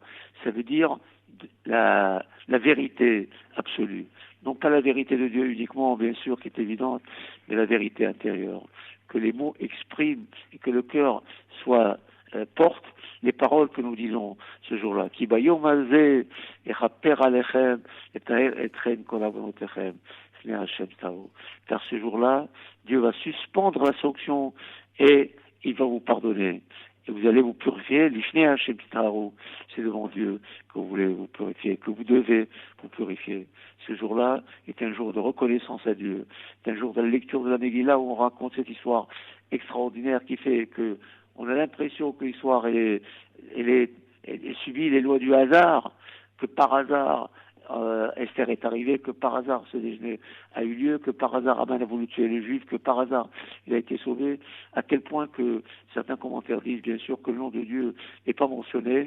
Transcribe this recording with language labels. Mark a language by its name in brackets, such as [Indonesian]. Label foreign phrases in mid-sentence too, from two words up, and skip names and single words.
[French] Ça veut dire la vérité absolue. Non pas la vérité de Dieu uniquement, bien sûr, qui est évidente, mais la vérité intérieure. Que les mots expriment et que le cœur soit porte les paroles que nous disons ce jour-là. [Hebrew] כי ביום הזה יכפר עליכם לטהר אתכם כל עוונותיכם לפני השם תטהרו. [French] Car ce jour-là, Dieu va suspendre la sanction et il va vous pardonner. Et vous allez vous purifier, [Hebrew] לפני השם תטהרו. [French] C'est devant Dieu que vous voulez vous purifier, que vous devez vous purifier. Ce jour-là est un jour de reconnaissance à Dieu. C'est un jour de la lecture de la Megillah où on raconte cette histoire extraordinaire qui fait que on a l'impression que l'histoire elle subit les lois du hasard, que par hasard Esther est arrivée, que par hasard ce déjeuner a eu lieu, que par hasard Aman a voulu tuer les Juifs, que par hasard il a été sauvé, à tel point que certains commentaires disent bien sûr que le nom de Dieu n'est pas mentionné.